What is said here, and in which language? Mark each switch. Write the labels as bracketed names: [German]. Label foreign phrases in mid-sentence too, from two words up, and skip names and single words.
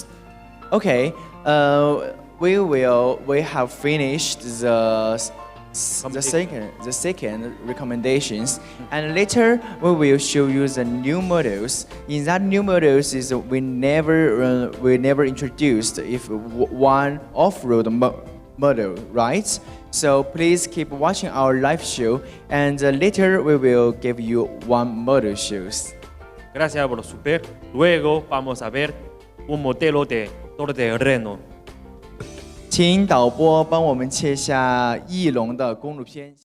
[English] Okay, we have finished the second recommendations, and later we will show you the new models. In that new models is we never introduced one off-road model, right? So please keep watching our live show, and later we will give you one model shows. [Spanish] Gracias por su ver. Luego vamos a ver un modelo de todoterreno. [Chinese] 请导播帮我们切下翼龙的公路片。